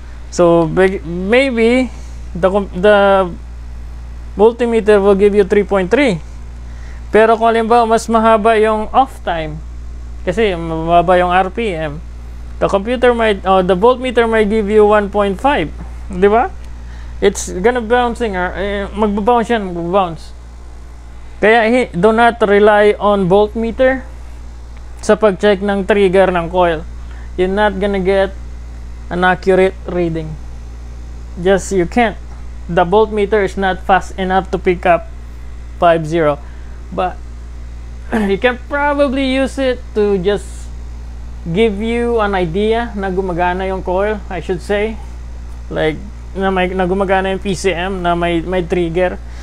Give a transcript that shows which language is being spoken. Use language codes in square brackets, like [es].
[en] So maybe the multimeter will give you 3.3. [tl] Pero kung halimbawa mas mahaba yung off time, kasi mababa yung RPM, [en] the voltmeter might give you 1.5, [tl] di ba? [en] It's gonna bouncing, [tl] magbabounce yan, magbabounce. [en] Kaya do not rely on voltmeter [tl] sa pag-check ng [en] trigger ng coil. You're not gonna get an accurate reading. You can't. The voltmeter is not fast enough to pick up 50, but you can probably use it to just give you an idea [tl] na gumagana yung coil, [en] I should say, [tl] like na gumagana yung PCM, na may trigger.